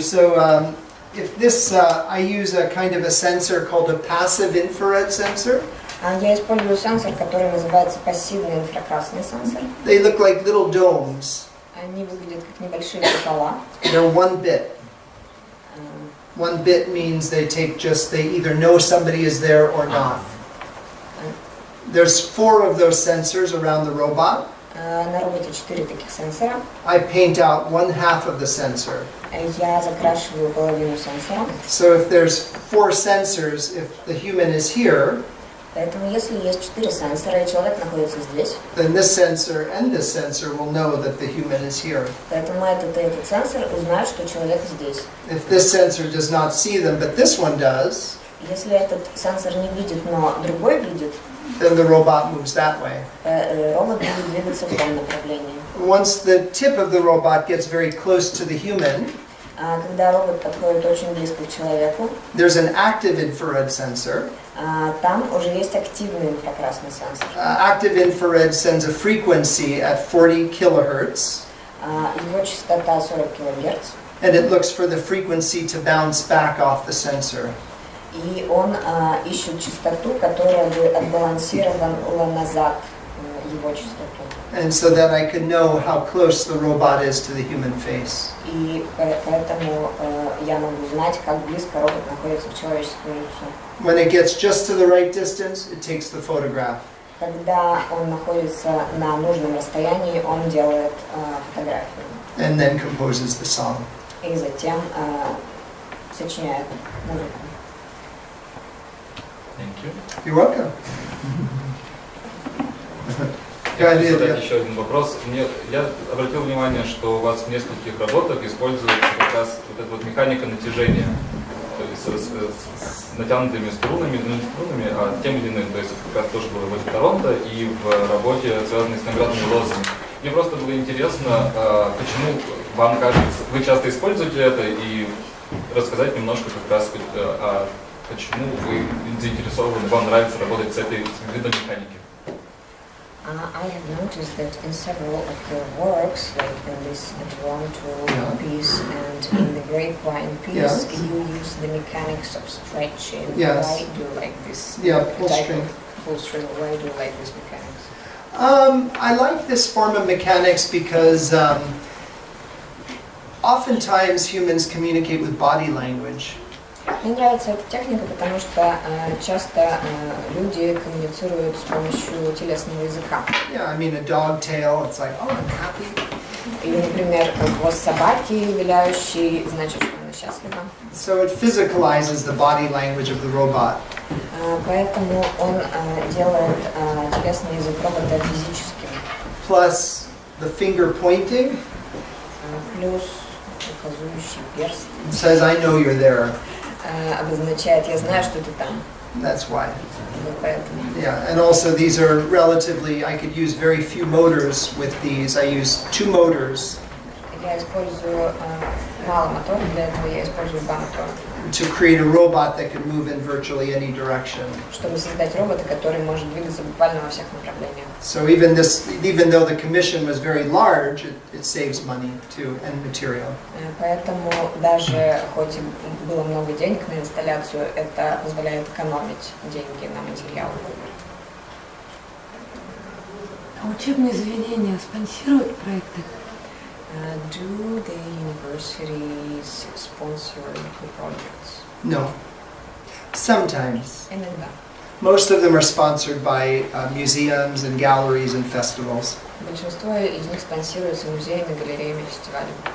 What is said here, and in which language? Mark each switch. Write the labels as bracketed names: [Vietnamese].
[English] So if this, I use a kind of a sensor called a passive infrared sensor. [Russian] Я использую сенсор, который называется пассивный инфракрасный сенсор. [English] They look like little domes. [Russian] Они выглядят как небольшие купола. [English] They're 1 bit. 1 bit means they either know somebody is there or not. There's 4 of those sensors around the robot. [Russian] На роботе 4 таких сенсора. [English] I paint out 1/2 of the sensor. [Russian] Я закрашиваю половину сенсора. [English] So if there's 4 sensors, if the human is here, [Russian] Поэтому если есть 4 сенсора и человек находится здесь, [English] then this sensor and this sensor will know that the human is here. [Russian] поэтому этот сенсор узнает, что человек здесь. [English] If this sensor does not see them, but this one does, [Russian] Если этот сенсор не видит, но другой видит, [English] then the robot moves that way. [Russian] робот будет двигаться в том направлении. [English] Once the tip of the robot gets very close to the human, [Russian] Когда робот подходит очень близко к человеку, [English] there's an active infrared sensor. [Russian] Там уже есть активный инфракрасный сенсор. [English] Active infrared sends a frequency at 40 kilohertz, [Russian] Его частота 40 кГц, [English] and it looks for the frequency to bounce back off the sensor. [Russian] и он ищет частоту, которая бы отбалансировала назад его частоту. [English] And so that I can know how close the robot is to the human face. [Russian] И поэтому я могу знать, как близко робот находится к человеческому лицу. [English] When it gets just to the right distance, it takes the photograph. [Russian] Когда он находится на нужном расстоянии, он делает фотографию. [English] And then composes the song. [Russian] И затем сочиняет музыку. [English] Thank you. You're welcome. [Russian] Я хочу задать еще один вопрос. Я обратил внимание, что у вас в нескольких работах используется как раз вот эта вот механика натяжения, то есть с натянутыми струнами, ну не струнами, а тем или иным. То есть это как раз тоже было в работе Торонто и в работе, связанной с наградными лозами. Мне просто было интересно, почему вам кажется, вы часто используете это, и рассказать немножко как раз почему вы заинтересованы, вам нравится работать с этой видом механики. [English] I have noticed that in several of your works, like in this Toronto piece and in the Grapevine piece, you use the mechanics of stretching. Yes. Why do you like this? Yeah, pull string. Pull string. Why do you like this mechanics? I like this form of mechanics because oftentimes humans communicate with body language. [Russian] Мне нравится эта техника, потому что часто люди коммуницируют с помощью телесного языка. [English] Yeah, I mean a dog tail, it's like, oh, I'm happy. [Russian] Или, например, хвост собаки, виляющий, значит, что она счастлива. [English] So it physicalizes the body language of the robot. [Russian] Поэтому он делает телесный язык робота физическим. [English] Plus the finger pointing [Russian] Плюс указующий перст [English] says, I know you're there. [Russian] Обозначает, я знаю, что ты там. [English] That's why. [Russian] Поэтому. [English] Yeah, and also these are relatively, I could use very few motors with these. I use 2 motors. [Russian] Я использую мало моторов, для этого я использую 2 мотора. [English] To create a robot that can move in virtually any direction. [Russian] Чтобы создать робота, который может двигаться буквально во всех направлениях. [English] So even though the commission was very large, it saves money too and material. [Russian] Поэтому даже хоть и было много денег на инсталляцию, это позволяет экономить деньги на материал. А учебные заведения спонсируют проекты? [English] Do the universities sponsor the projects? No. Sometimes. [Russian] Иногда. [English] Most of them are sponsored by museums and galleries and festivals. [Russian] Большинство из них спонсируется музеями, галереями, фестивалями.